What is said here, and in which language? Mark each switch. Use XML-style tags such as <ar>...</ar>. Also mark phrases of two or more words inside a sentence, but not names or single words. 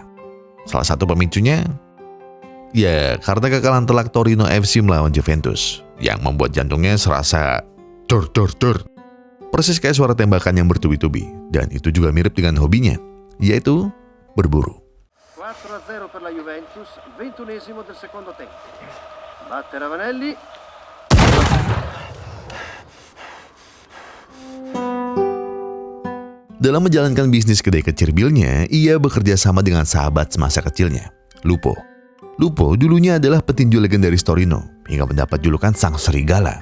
<id>Salah satu pemicunya, ya karena kekalahan telak Torino FC melawan Juventus, yang membuat jantungnya serasa dur. Persis kayak suara tembakan yang bertubi-tubi, dan itu juga mirip dengan hobinya, yaitu berburu.</id> <it>4-0 per la Juventus, 21esimo del secondo tempo. Batte Ravanelli.</it> <id>Dalam menjalankan bisnis kedai kecirbilnya, ia bekerja sama dengan sahabat semasa kecilnya, Lupo. Lupo dulunya adalah petinju legendaris Torino, hingga mendapat julukan Sang Serigala.</id>